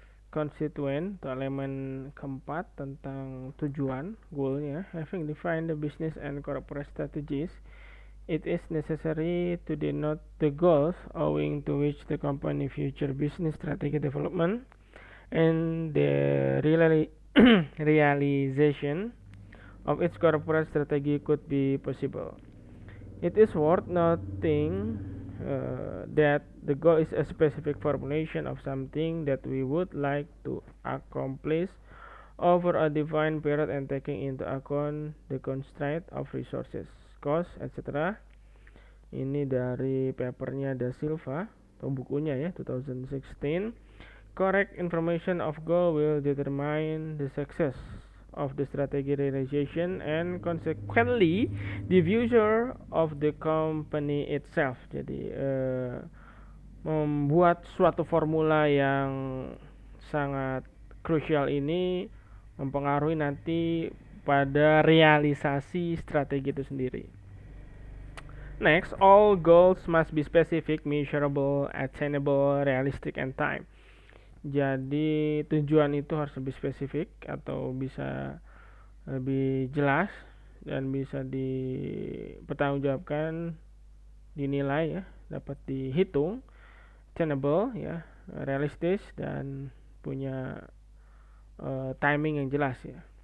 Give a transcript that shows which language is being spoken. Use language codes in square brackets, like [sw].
[id] Constituent atau elemen keempat tentang tujuan, goalnya. [en] Having defined the business and corporate strategies, it is necessary to denote the goals owing to which the company future business strategy development and the realization of its corporate strategy could be possible. It is worth noting that the goal is a specific formulation of something that we would like to accomplish over a defined period and taking into account the constraint of resources, cost, etc. [id] Ini dari papernya Da Silva atau bukunya ya, 2016. [en] Correct information of goal will determine the success of the strategy realization and consequently the future of the company itself. [id] Jadi membuat suatu formula yang sangat krusial ini mempengaruhi nanti pada realisasi strategi itu sendiri. [en] Next, all goals must be specific, measurable, attainable, realistic, and time. [id] Jadi tujuan itu harus lebih spesifik atau bisa lebih jelas dan bisa dipertanggungjawabkan, dinilai ya, dapat dihitung, attainable ya, realistis, dan punya timing yang jelas ya.